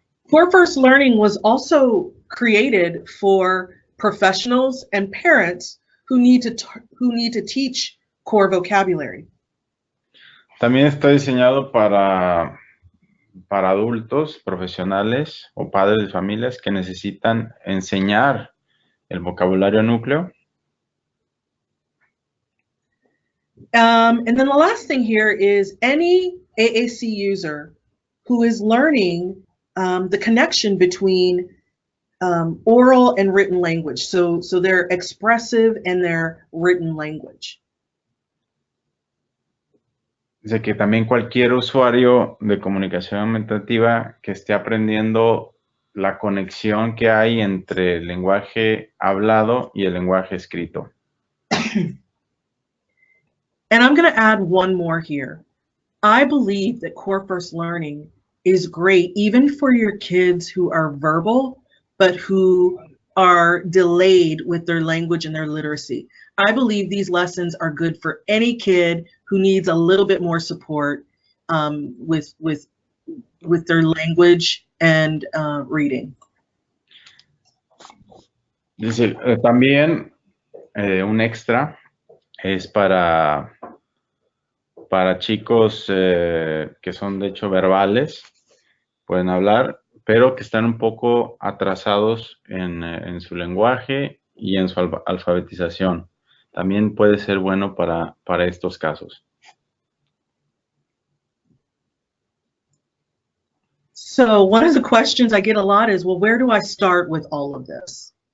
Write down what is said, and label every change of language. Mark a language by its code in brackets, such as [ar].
[en] Core First Learning was also created for professionals and parents who need to teach core vocabulary. [es] También está diseñado para adultos, profesionales o padres de familias que necesitan enseñar el vocabulario núcleo. [en] And then the last thing here is any AAC user who is learning the connection between oral and written language. So their expressive and their written language. [es] Dice que también cualquier usuario de comunicación aumentativa que esté aprendiendo la conexión que hay entre el lenguaje hablado y el lenguaje escrito. [en] And I'm going to add one more here. I believe that Core First Learning is great even for your kids who are verbal, but who are delayed with their language and their literacy. I believe these lessons are good for any kid who needs a little bit more support with their language and reading. [es] Dice, también un extra es para chicos que son de hecho verbales, pueden hablar, pero que están un poco atrasados en su lenguaje y en su alfabetización. También puede ser bueno para estos casos. [en] So one of the questions I get a lot is, well, where do I start with all of this?